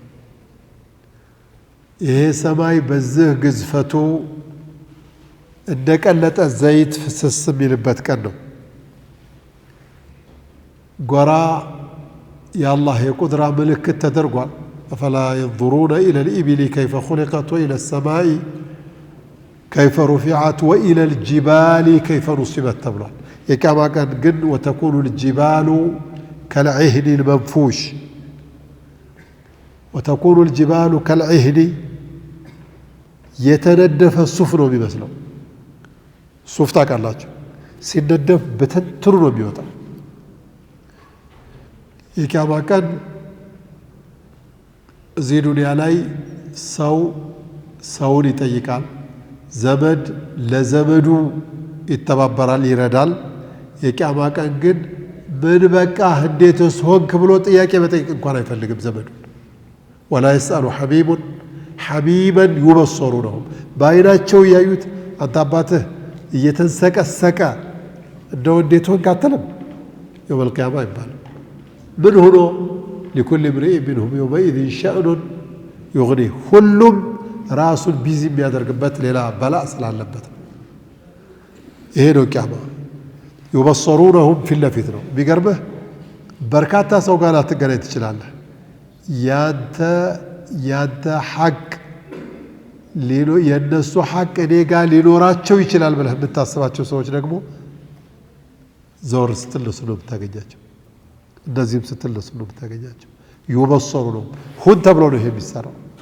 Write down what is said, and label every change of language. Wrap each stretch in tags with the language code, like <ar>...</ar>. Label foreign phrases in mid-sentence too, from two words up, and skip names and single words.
<am>ይሄ ሰማይ በዚህ ግዝፈቱ እንደቀለጠ ዘይት ፍስስ የሚልበት ቀን ነው ጎራ የአላህ የቁድራ ምልክት ተደርጓል አፈላ</am> <ar>ينظرون إلى الإبل كيف خلقت وإلى السماء كيف رفعت وإلى الجبال كيف نصبت</ar> <am>ተብሏል የቂያማ ቀን ግን</am> <ar>وتكون الجبال كالعهن المنفوش وتكون الجبال كالعهن</ar> <am>የተነደፈ ሱፍ ነው የሚመስለው ሱፍ ታውቃላችሁ ሲነደፍ በተንትሩ ነው የሚወጣው የቂያማ ቀን እዚህ ዱንያ ላይ ሰው ሰውን ይጠይቃል ዘመድ ለዘመዱ ይተባበራል ይረዳል የቂያማ ቀን ግን ምን በቃ እንዴትስ ሆንክ ብሎ ጥያቄ መጠየቅ እንኳን አይፈልግም ዘመዱ ወላ</am> <ar>يسأل حبيب حبيبا يبصرونهم</ar> <am>ባይናቸው ያዩት አንተ አባትህ እየተንሰቀሰቀ እንደው እንዴት ሆንክ አትልም</am> <ar>يوم القيامة</ar> <am>ይባላል ምን ሆኖ</am> <ar>لكل امرئ منهم يومئذ شأن يغنيه</ar> <am>ሁሉም ራሱን ቢዚ የሚያደርግበት ሌላ በላእ ስላለበት ይሄ ነው ቂያማ</am> <ar>يبصرونهم في اللفت</ar> <am>ነው ቢገርምህ በርካታ ሰው ጋር ላትገናኝ ትችላለህ ያንተ ሐቅ የነሱ ሐቅ እኔ ጋር ሊኖራቸው ይችላል ብለህ የምታስባቸው ሰዎች ደግሞ ዞር ስትል እነሱ ነው የምታገኛቸው እንደዚህም ስትል እነሱ ነው የምታገኛቸው ይበሰሩ ነው ሁን ተብሎ ነው ይሄ የሚሰራው</am>